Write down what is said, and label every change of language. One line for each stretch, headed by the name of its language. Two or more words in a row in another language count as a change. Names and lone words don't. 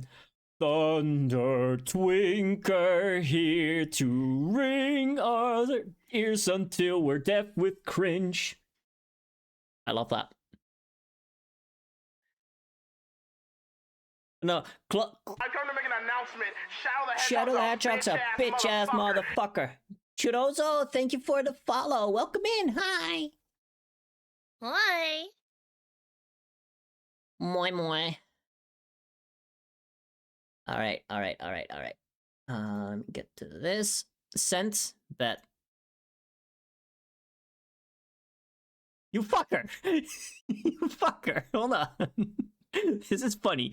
English: Thunder Twinker here to ring our ears until we're deaf with cringe. I love that. No, I come to make an announcement. Shadow the Hedgehog's a bitch-ass motherfucker. Churozo, thank you for the follow. Welcome in. Hi. Hi.
Finnish: Moi moi.
English: Alright. Let me get to this. Scent. Bet. You fucker! You fucker! Hold on. This is funny. Yeah,